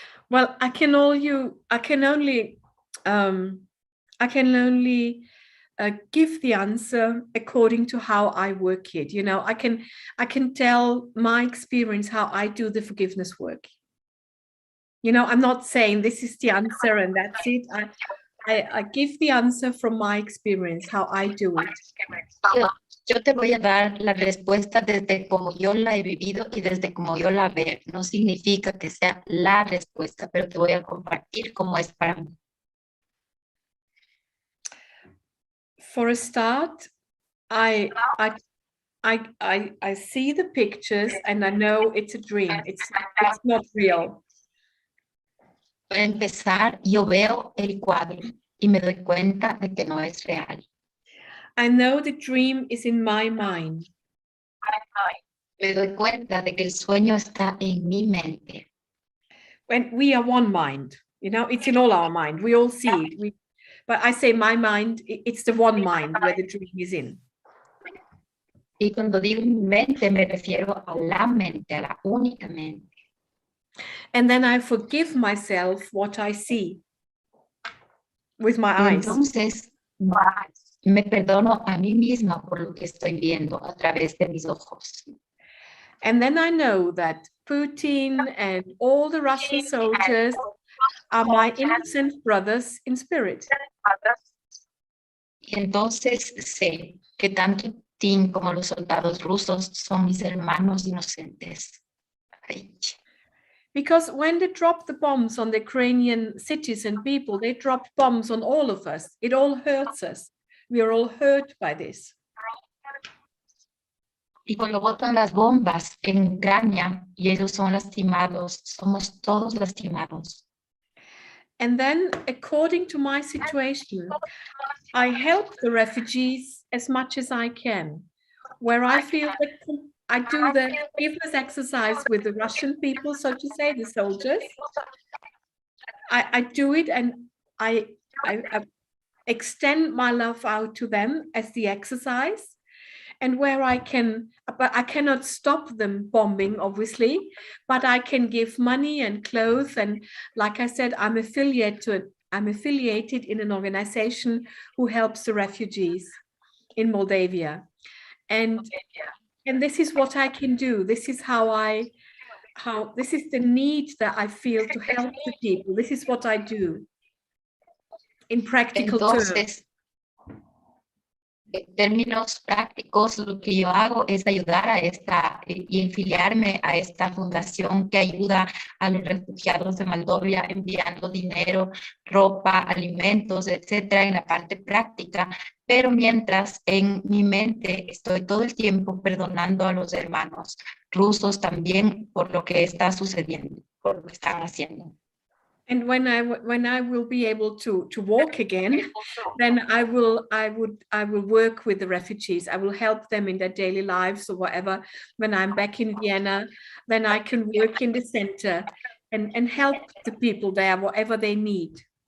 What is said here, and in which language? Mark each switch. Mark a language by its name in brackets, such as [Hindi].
[English] Well, I can only give the answer according to how I work it. You know, I can tell my experience how I do the forgiveness work. You know, I'm not saying this is the answer and that's it. I give the answer from my experience, how I do it. [Spanish] Yo te voy a dar la respuesta desde como yo la he vivido y desde como yo la veo. No significa que sea la respuesta, pero te voy a compartir cómo es para mí. [English] For a start, I see the pictures and I know it's a dream. It's not real. [Spanish] Para empezar, yo veo el cuadro y me doy cuenta de que no es real. [English] I know the dream is in my mind. [Spanish] Me doy cuenta de que el sueño está en mi mente. [English] When we are one mind, you know, it's in all our mind. We all see it. But I say my mind, it's the one mind where the dream is in. [Spanish] Y cuando digo mi mente, me refiero a la mente, a la única mente. [English] And then I forgive myself what I see with my eyes. [Spanish] Entonces, me perdono a mí misma por lo que estoy viendo a través de mis ojos. [English] And then I know that Putin and all the Russian soldiers are my innocent brothers in spirit. [Spanish] Y entonces sé que tanto Putin como los soldados rusos son mis hermanos inocentes. Ay. [English] Because when they drop the bombs on the Ukrainian cities and people, they drop bombs on all of us. It all hurts us. We are all hurt by this. [Spanish] Y cuando botan las bombas en Ucrania y ellos son lastimados, somos todos lastimados. [English] And then, according to my situation, I help the refugees as much as I can. Where I feel that I do the forgiveness exercise with the Russian people, so to say, the soldiers. I do it and I extend my love out to them as the exercise. And where I can, but I cannot stop them bombing, obviously, but I can give money and clothes. And like I said, I'm affiliated in an organization who helps the refugees in Moldavia. And this is what I can do. This is this is the need that I feel to help the people. This is what I do in practical terms. [Spanish] En términos prácticos, lo que yo hago es ayudar a y afiliarme a esta fundación que ayuda a los refugiados de Moldavia enviando dinero, ropa, alimentos, etcétera, en la parte práctica. Pero mientras en mi mente estoy todo el tiempo perdonando a los hermanos rusos también por lo que está sucediendo, por lo que están haciendo. [English] And when I will be able to walk again, then I will work with the refugees. I will help them in their daily lives or whatever. When I'm back in Vienna, then I can work in the center and help the people there, whatever they need.